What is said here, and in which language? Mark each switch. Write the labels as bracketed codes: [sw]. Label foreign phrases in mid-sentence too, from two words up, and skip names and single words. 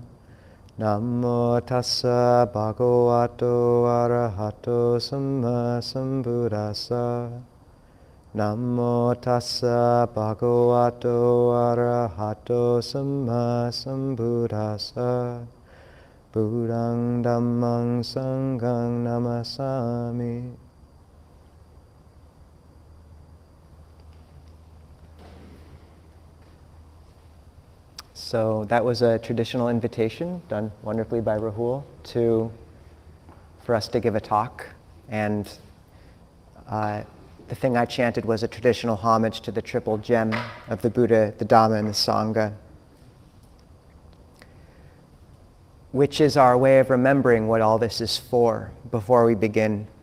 [pi] Namo tassa bhagavato arahato samma sambuddhassa. Namo tassa bhagavato arahato samma sambuddhassa. Buddhang dhammang sanghang namasami. [en] So that was a traditional invitation done wonderfully by Rahul for us to give a talk. And the thing I chanted was a traditional homage to the triple gem of the Buddha, the Dhamma, and the Sangha, which is our way of remembering what all this is for before we begin.